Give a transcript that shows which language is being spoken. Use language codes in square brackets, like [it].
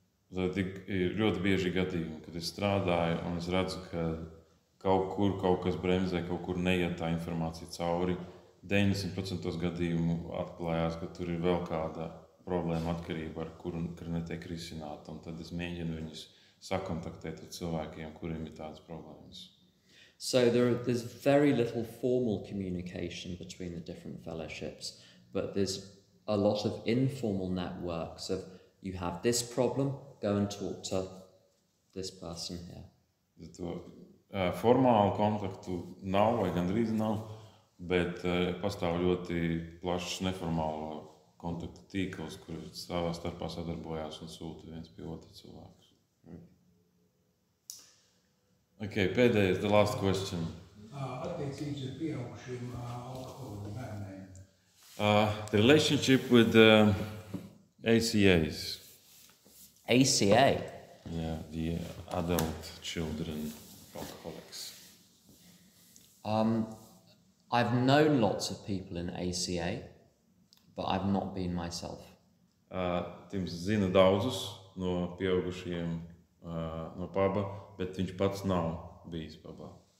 [lv] Tad ir ļoti bieži gadījumi, kad es strādāju un es redzu, ka kaut kas bremzē, kaut kur neiet tā informācija cauri. 90% gadījumu atklājās, ka tur ir vēl kāda problēma atkarība, ar kuru netiek risināta. Un tad es mēģinu viņus sakontaktēt ar cilvēkiem, kuriem ir tādas problēmas. [en] So there's very little formal communication between the different fellowships, but there's a lot of informal networks of you have this problem, go and talk to this person here. [lv] Formālu kontaktu nav vai gandrīz nav, bet pastāv ļoti plašs neformālo kontaktu tīkls, kur savā starpā sadarbojās un sūta viens pie otra cilvēkus. [en] Okay, [lv] pēdējais, [en] the last question. [lv] Attiecības ar pieaugušiem alkoholu bērniem. [en] The relationship with ACAs. ACA? Yeah, the adult children alcoholics. I've known lots of people in ACA, but I've not been myself. [lv] Tims zina daudzus no pieaugušiem no paba, bet viņš pats nav bijis pabā.